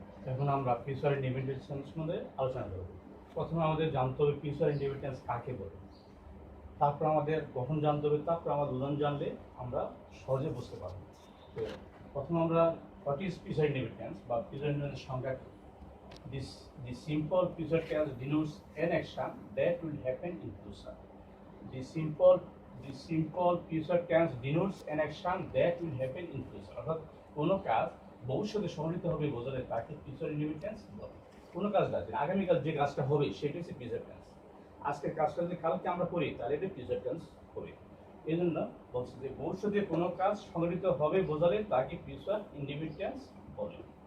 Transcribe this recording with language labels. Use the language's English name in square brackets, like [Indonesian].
[Bangla] এখন আমরা future indefinite tense সম্বন্ধে আলোচনা করব। প্রথমে আমাদের জানতে হবে ফিউচার ইনডিফিনিট টেন্স কাকে বলে, তারপর আমাদের গঠন জানতে হবে, তারপর আমাদের উদাহরণ জানলে আমরা সহজে বুঝতে পারব। তো প্রথমে আমরা what is future indefinite tense বা ফিউচার ইনডিফিনিট সংজ্ঞা। [English] The simple future tense denotes an action that will happen in future. The simple future tense denotes an action that will happen in future. [Bangla] অর্থাৎ কোনো কাজ ভবিষ্যতে সংঘটিত হবে বোঝালে তাকে ফিউচার ইনডিফিনিট টেন্স বলে। কোনো কাজ না, আগামীকাল যে কাজটা হবে সেটা হচ্ছে ফিউচার টেন্স। আজকের কাজটা যদি কালকে আমরা করি তাহলে এটা ফিউচার টেন্স হবে। এই জন্য বলছি যে ভবিষ্যতে কোনো কাজ সংঘটিত হবে বোঝালে তাকে ফিউচার ইনডিফিনিট টেন্স বলে।